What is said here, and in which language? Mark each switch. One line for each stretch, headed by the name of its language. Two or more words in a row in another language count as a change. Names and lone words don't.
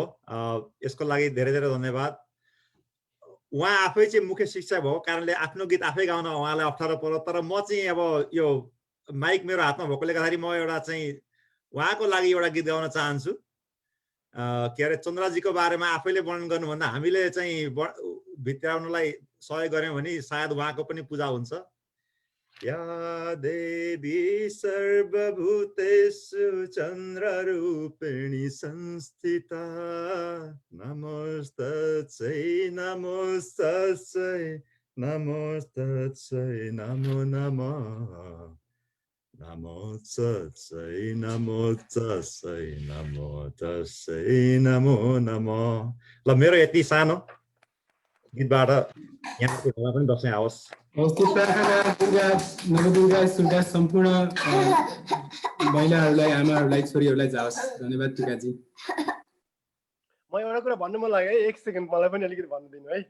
Nepali: यसको लागि धेरै धेरै धन्यवाद। उहाँ आफै चाहिँ मुख्य शिक्षक भएको कारणले आफ्नो गीत आफै गाउन उहाँलाई अप्ठ्यारो पर्यो, तर म चाहिँ अब यो माइक मेरो हातमा भएकोले गर्दाखेरि म एउटा चाहिँ उहाँको लागि एउटा गीत गाउन चाहन्छु। के अरे चन्द्रजीको बारेमा आफैले वर्णन गर्नुभन्दा हामीले चाहिँ भित्राउनलाई सहयोग गऱ्यौँ भने सायद उहाँको पनि पूजा हुन्छ।
Sanskrit: या देवी सर्वभूतेषु चन्द्ररूपिणी संस्थिता, नमस्तस्यै नमस्तस्यै नमस्तस्यै नमो नमः, नमस्तस्यै नमस्तस्यै नमस्तस्यै नमो नमः।
Nepali: ल मेरो यति सानो गीतबाट यहाँको घरमा पनि दसैँ आओस्। नवदुर्गा स्कुलका सम्पूर्ण महिलाहरूलाई, आमाहरूलाई, छोरीहरूलाई जाओस्। धन्यवाद टिकाजी। म एउटा कुरा भन्नु मन लाग्यो है, एक सेकेन्ड मलाई पनि अलिकति भन्नु दिनु है।